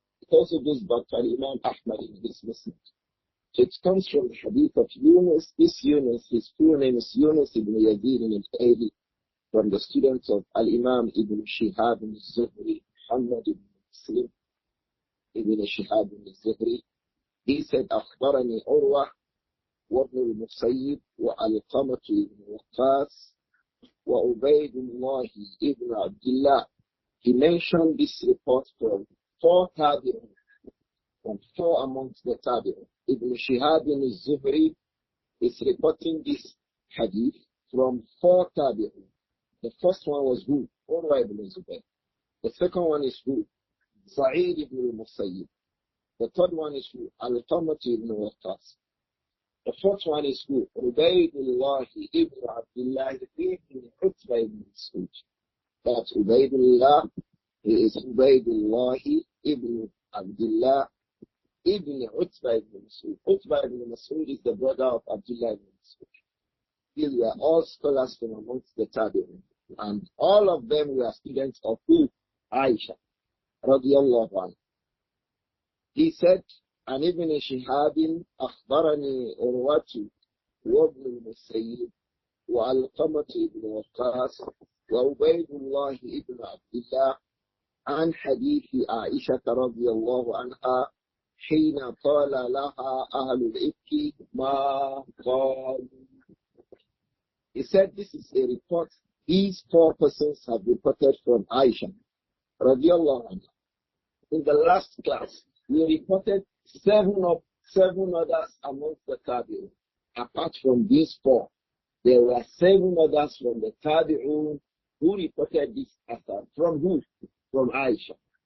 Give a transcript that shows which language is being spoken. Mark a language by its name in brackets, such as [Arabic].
[English] It also goes back to Al-Imam Ahmad in his Muslim. So it comes from the hadith of Yunus. This Yunus, his full name is Yunus ibn Yazid al-Ayli, from the students of Al-Imam ibn Shihab al-Zuhri, Muhammad ibn Muslim ibn Shihab al-Zuhri. He said, [Arabic] أخبرني عروة وابن المسيب وعلقمة [English] ibn Waqqas وعبيد الله ibn Abdullah. He mentioned this report from 4 tabi'un, from 4 amongst the tabi'un. Ibn Shihab al-Zuhri is reporting this hadith from 4 tabi'un. The first one was who? Urwa ibn Zubayr. The second one is who? Sa'id ibn al-Musayyib. The third one is who? Al-Qamah ibn Waqqas. The fourth one is who? Ubaydullah ibn Abdullah ibn Utbah ibn Mas'ud. That's Ubaydullah. He is Ubaydullah ibn Abdullah ibn Utbah ibn Mas'ud. Utbah ibn Mas'ud is the brother of Abdullah ibn Mas'ud. These were all scholars from amongst the Tabi'in. And all of them were students of who? Āishah, radiyallahu anha. He said, [Arabic] عن ابن شهاب أخبرني عروة وابن المسيب وعلقمة بن وقاص وعبيد الله بن عبد الله عن حديث عائشة رضي الله عنها حين قال لها أهل الإفك ما قالوا. [English] He said this is a report these 4 persons have reported from Āishah radiyallahu anha. In the last class, we reported 7 others amongst the Tabi'un. Apart from these 4, there were 7 others from the Tabi'un who reported this asar. From who? From Āishah.